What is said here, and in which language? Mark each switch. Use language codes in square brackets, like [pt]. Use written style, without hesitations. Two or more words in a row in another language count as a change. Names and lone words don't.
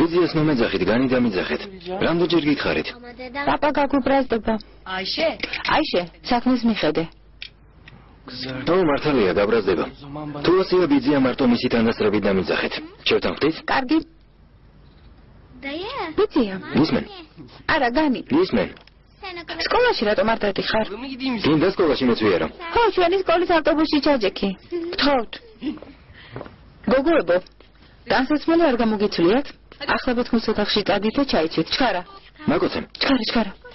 [ka] მიზიას მომეძახით, განი დამიძახეთ. რამდენჯერ გითხარით? [tr] Ama dedem. [ka] პაპა გაგუბრაზდება. [tr] Ayşe. [ka] აიშე, საქმეს მიხედე. [tr] Kızar. [ka] ო, მართალია, დაბრაზდება. [tr] O zaman bana. [ka] თუ ასეა ბიძია მარტო მისი თანასწრებით დამიძახეთ. შევთანხმდით? კარგი. [tr] Dayı. [ka] გიწია. ისმენ? არა, განი. ისმენ? [tr] Sen o kadar. [ka] სკოლაში რატომ არ დადიხარ? [tr] Mı gideyim? [ka] გინდა სკოლაში მეცვიერო? ხო, ჩვენი სკოლის ავტობუსში ჩაჯექი. გთხოვთ. გოგოებო, განსაცმელი არ გამოგიცვლიათ? ახლა თქვენ ოთახში წადით და ჩაიცვით. ჩქარა. მაგოცემ. ჩქარა.